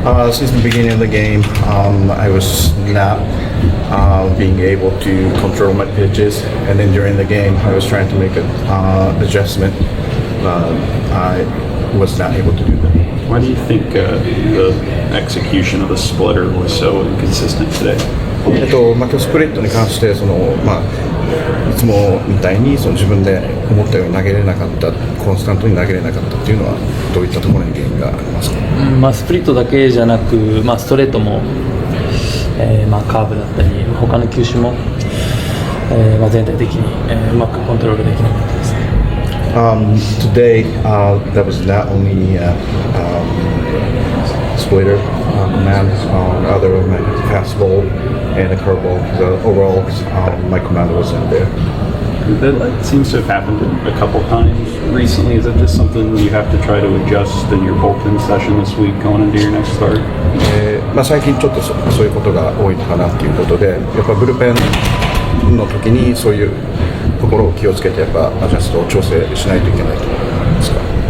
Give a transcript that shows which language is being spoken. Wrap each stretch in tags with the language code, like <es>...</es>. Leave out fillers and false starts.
<en>Since the beginning of the game, I was not being able to control my pitches, and then during the game, I was trying to make an adjustment. I was not able to do that. Why do you think the execution of the splitter was so inconsistent today?</en> <ja>今日スプリットに関していつもみたいに自分で思ったように投げれなかった、コンスタントに投げれなかったっていうのはどういったところに原因がありますか？スプリットだけじゃなく、ストレートも、カーブだったり他の球種も、全体的に、うまくコントロールできなかったですね。</ja> <en>Today, that was not only splitter command, other of my fastball and a curveball. Overall, my command wasn't there. That seems to have happened a couple times recently. Is that just something you have to try to adjust in your bullpen session this week going into your next start?</en> <ja>最近ちょっとそういうことが多いのかなっていうことで、やっぱブルペンの時にそういうところを気をつけてやっぱアジャストを調整しないといけないと思いますか。</ja>